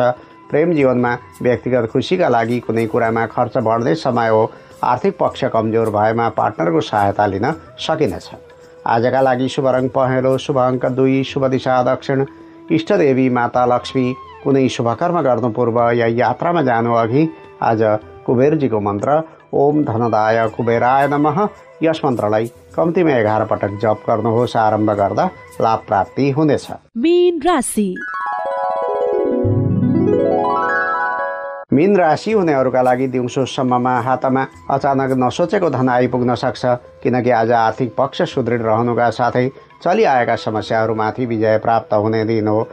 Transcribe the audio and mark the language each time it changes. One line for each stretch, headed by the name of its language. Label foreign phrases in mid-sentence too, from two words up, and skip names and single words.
Nepali: प्रेम जीवनमा व्यक्तिगत खुसीका लागि कुनै कुरामा खर्च बढ्ने समय हो। आर्थिक पक्ष कमजोर भएमा पार्टनरको सहायता लिन सकिनेछ। आजका लागि शुभ रङ पहेँलो, शुभ अङ्क 2, शुभ दिशा दक्षिण, इष्टदेवी माता लक्ष्मी। कुनै शुभकर्म गर्नु पूर्व या यात्रामा जानु अघि आज कुबेरजीको मन्त्र
Sanskrit: ओम धनदाय कुबेराय नमः
Nepali: यस मन्त्रलाई कम्तीमा 11 पटक जप गर्नुहोस्। आरम्भ गर्दा लाभ प्राप्ति हुनेछ। मीन राशि। मीन राशि हुनेहरूका लागि दिउँसोसम्ममा हातमा अचानक नसोचेको धन आइपुग्न सक्छ, किनकि आज आर्थिक पक्ष सुदृढ रहनुका साथै चलिआएका समस्याहरूमाथि विजय प्राप्त हुने दिन हो।